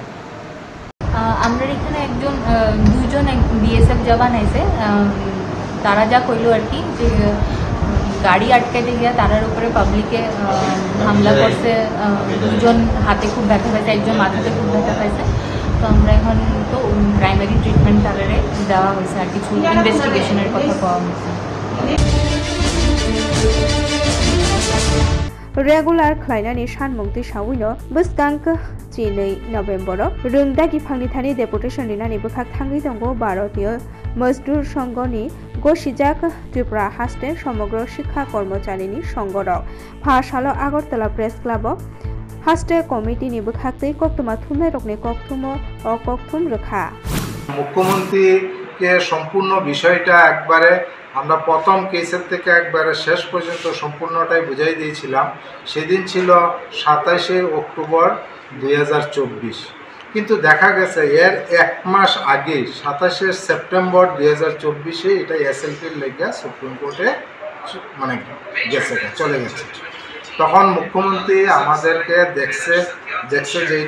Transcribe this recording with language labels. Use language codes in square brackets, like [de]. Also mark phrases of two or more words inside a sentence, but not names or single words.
[bn] আমরা এখানে দুইজন BSF জওয়ান আছে তারা যা কইলো আর কি যে গাড়ি আটকাইতে গিয়া তারার উপরে পাবলিকে হামলা করছে দুজন হাতে খুব ব্যথা পাইছে একজন মাথাতে খুব ব্যথা পাইছে তো আমরা এখন তো [en] primary treatment [bn] তারারে দেওয়া হয়েছে আর কিছু ইনভেস্টিগেশনের কথা পাওয়া হয়েছে [trp] रेगुलार खलायनानि सानमुंथि सावैनो बसगांक 2 नभेम्बर रोंदागि फांनिथानि डेपुटेशन लिनानि बोखाक थांगै दंगो भारतीय मजदूर संघनि गसिजाक त्रिपुरा हास्टे समग्र शिक्षा कर्मचारिनि संगरक फासालो आगरतला प्रेस क्लाब हास्टे कमिटिनि बोखाक्तै कक्तुमा थुमनाय रकनि कक्तुमो अकक्तुम रखा [bn] মুখ্যমন্ত্রী কে সম্পূর্ণ বিষয়টা একবারে আমরা প্রথম কেসের থেকে একবারে শেষ পর্যন্ত সম্পূর্ণটাই বুঝাই দিয়েছিলাম সেদিন ছিল 27শে অক্টোবর 2024 কিন্তু দেখা গেছে এর এক মাস আগে 27শে সেপ্টেম্বর 2024 এটা এসএলপির লেগে সুপ্রিম কোর্টে মানে চলে গেছে তখন মুখ্যমন্ত্রী আমাদেরকে দেখছে যে এটা